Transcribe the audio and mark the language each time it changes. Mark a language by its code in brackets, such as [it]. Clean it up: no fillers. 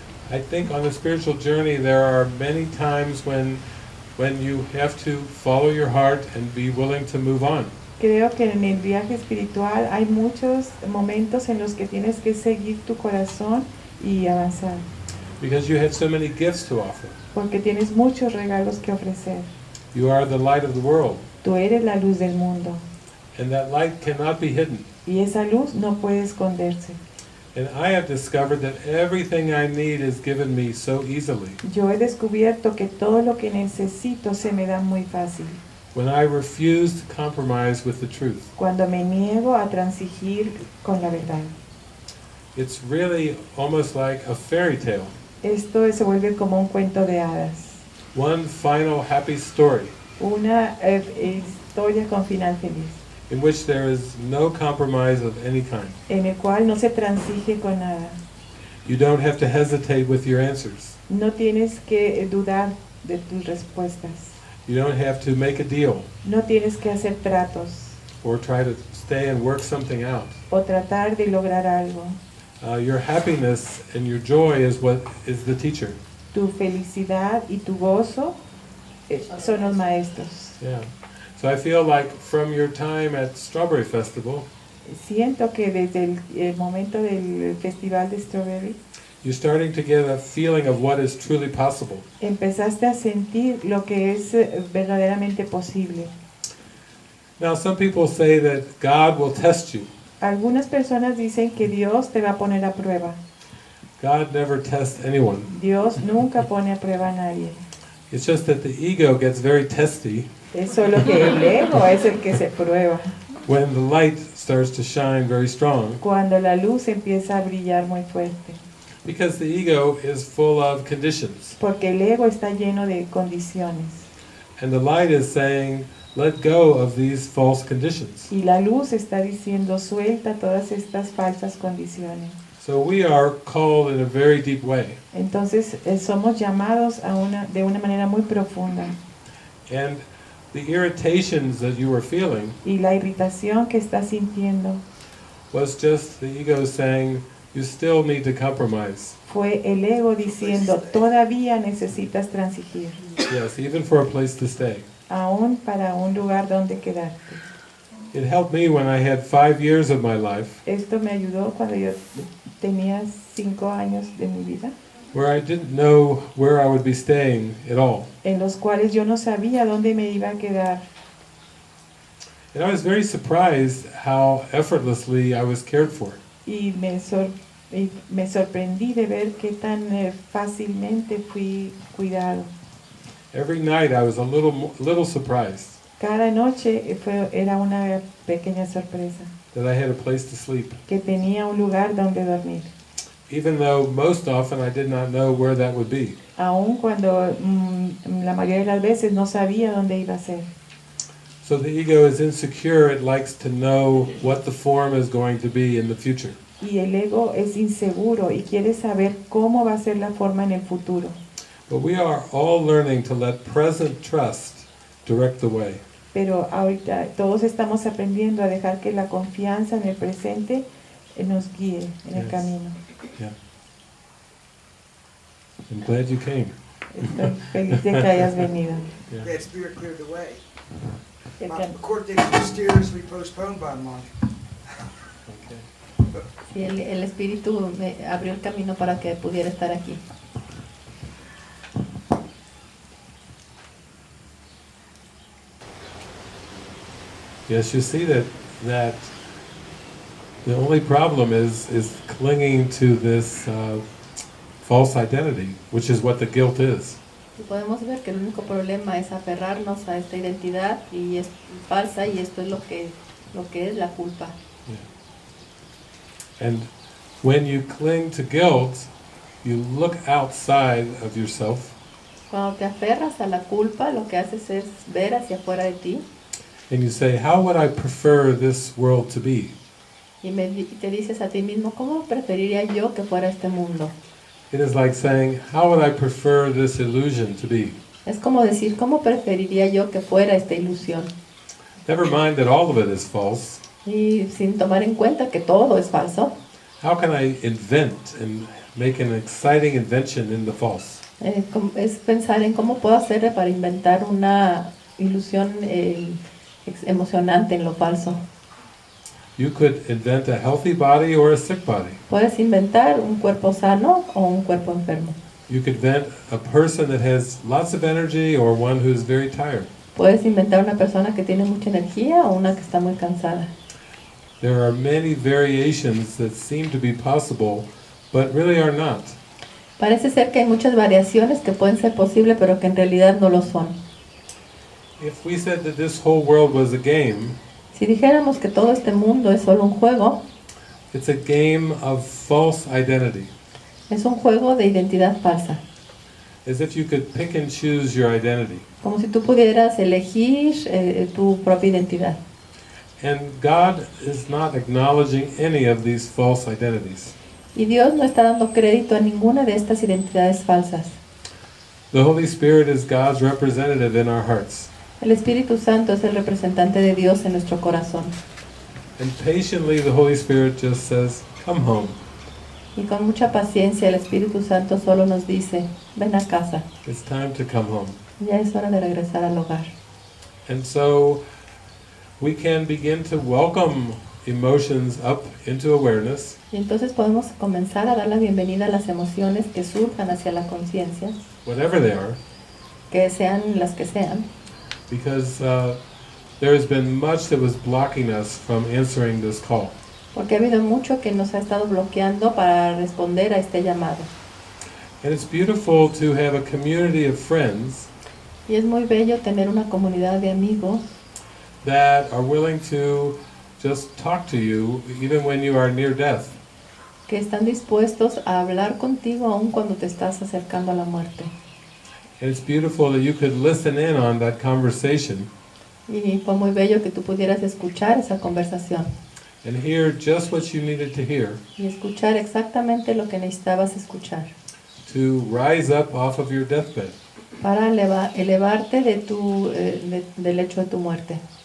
[en] I think on the spiritual journey there are many times when you have to follow your heart and be willing to move on. [es] Creo que en el viaje espiritual hay muchos momentos en los que tienes que seguir tu corazón y avanzar, [en] Because you have so many gifts to offer. [es] porque tienes muchos regalos que ofrecer. [en] You are the light of the world, [es] Tú eres la luz del mundo [en] and that light cannot be hidden. [es] y esa luz no puede esconderse. [en] And I have discovered that everything I need is given me so easily. [es] Yo he descubierto que todo lo que necesito se me da muy fácil [en] When I refuse to compromise with the truth. [es] cuando me niego a transigir con la verdad. [en] It's really almost like a fairy tale. [es] Esto se vuelve como un cuento de hadas, [en] One final happy story [es] una historia con final feliz, [en] in which there is no compromise of any kind. [es] en el cual no se transige con nada. [en] You don't have to hesitate with your answers. [es] No tienes que dudar de tus respuestas. [en] You don't have to make a deal [es] No tienes que hacer tratos [en] or try to stay and work something out. [es] o tratar de lograr algo. [en] Your happiness and your joy is what is the teacher. [es] Tu felicidad y tu gozo son los maestros. [en] Yeah. So I feel like from your time at Strawberry Festival, [es] Siento que desde el momento del Festival de Strawberry [en] you're starting to get a feeling of what is truly possible. [es] empezaste a sentir lo que es verdaderamente posible. [en] Now some people say that God will test you. [es] Algunas personas dicen que Dios te va a poner a prueba. [en] God never tests anyone. [es] Dios nunca pone a prueba a nadie. [en] It's just that the ego gets very testy [es] Es solo que el ego es el que se prueba. [en] when the light starts to shine very strong, [es] Cuando la luz empieza a brillar muy fuerte. [en] because the ego is full of conditions. [es] Porque el ego está lleno de condiciones. [en] And the light is saying, let go of these false conditions. [es] Y la luz está diciendo, suelta todas estas falsas condiciones. [en] So we are called in a very deep way. [es] Entonces somos llamados de una manera muy profunda. [en] And the irritations that you were feeling [es] Y la irritación que estás sintiendo [en] was just the ego saying, you still need to compromise. [es] fue el ego diciendo, todavía necesitas transigir, [en] Yes, even for a place to stay. [es] aún para un lugar donde quedarte. [en] It helped me when I had 5 years of my life [es] Esto me ayudó cuando yo tenía 5 años de mi vida, [en] where I didn't know where I would be staying at all. [es] en los cuales yo no sabía dónde me iba a quedar. [en] And I was very surprised how effortlessly I was cared for. [es] Y me sorprendí de ver qué tan fácilmente fui cuidado. [en] Every night I was a little surprised [es] Cada noche era una pequeña sorpresa, [en] that I had a place to sleep, [es] que tenía un lugar donde dormir, [en] even though most often I did not know where that would be. [es] aun cuando la mayoría de las veces no sabía dónde iba a ser. [en] So the ego is insecure, it likes to know what the form is going to be in the future. [es] Y el ego es inseguro y quiere saber cómo va a ser la forma en el futuro. [en] But we are all learning to let present trust direct the way. [es] Pero ahorita todos estamos aprendiendo a dejar que la confianza en el presente nos guíe en el [en] Yes. [es] camino. [en] Yeah. I'm glad you came. [es] Estoy feliz de que hayas venido. [en] Yeah. That spirit cleared the way. [es] El [en] My cam- court date was mysteriously postponed by a month. Okay. [es] Sí, el espíritu me abrió el camino para que pudiera estar aquí. [en] Yes, you see that the only problem is clinging to this false identity, which is what the guilt is. [es] Y podemos ver que el único problema es aferrarnos a esta identidad y es falsa, y esto es lo que es la culpa. [en] And when you cling to guilt, you look outside of yourself [es] Cuando te aferras a la culpa, lo que haces es ver hacia afuera de ti [en] and you say, how would I prefer this world to be? [es] y te dices a ti mismo, ¿cómo preferiría yo que fuera este mundo? [en] It is like saying, how would I prefer this illusion to be? [es] Es como decir, ¿cómo preferiría yo que fuera esta ilusión? [en] Never mind that all of it is false. [es] Y sin tomar en cuenta que todo es falso. [en] How can I invent and make an exciting invention in the false? [es] Es pensar en cómo puedo hacer para inventar una ilusión emocionante en lo falso. [en] You could invent a healthy body or a sick body. [es] Puedes inventar un cuerpo sano o un cuerpo enfermo. [en] You could invent a person that has lots of energy or one who's very tired. [es] Puedes inventar una persona que tiene mucha energía o una que está muy cansada. [en] There are many variations that seem to be possible, but really are not. [es] Parece ser que hay muchas variaciones que pueden ser posibles, pero que en realidad no lo son. [en] If we said that this whole world was a game, [es] Si dijéramos que todo este mundo es solo un juego, [en] it's a game of false identity. [es] es un juego de identidad falsa. [en] As if you could pick and choose your identity. [es] Como si tú pudieras elegir tu propia identidad. [en] And God is not acknowledging any of these false identities. [es] Y Dios no está dando crédito a ninguna de estas identidades falsas. [en] The Holy Spirit is God's representative in our hearts. [es] El Espíritu Santo es el representante de Dios en nuestro corazón. [en] And patiently the Holy Spirit just says, come home. [es] Y con mucha paciencia el Espíritu Santo solo nos dice, ven a casa, [en] It's time to come home. [es] ya es hora de regresar al hogar. [en] And so we can begin to welcome emotions up into awareness. [es] Y entonces podemos comenzar a dar la bienvenida a las emociones que surjan hacia la conciencia, [en] Whatever they are, [es] que sean las que sean, [en] because there has been much that was blocking us from answering this call. [es] porque ha habido mucho que nos ha estado bloqueando para responder a este llamado. [en] And it's beautiful to have a community of friends [es] Y es muy bello tener una comunidad de amigos [en] that are willing to just talk to you even when you are near death. [es] que están dispuestos a hablar contigo aun cuando te estás acercando a la muerte. [en] And it's beautiful that you could listen in on that conversation [es] Y fue muy bello que tú pudieras escuchar esa conversación [en] and hear just what you needed to hear [es] y escuchar exactamente lo que necesitabas escuchar [en] to rise up off of your deathbed. [es] para elevarte del hecho de tu muerte,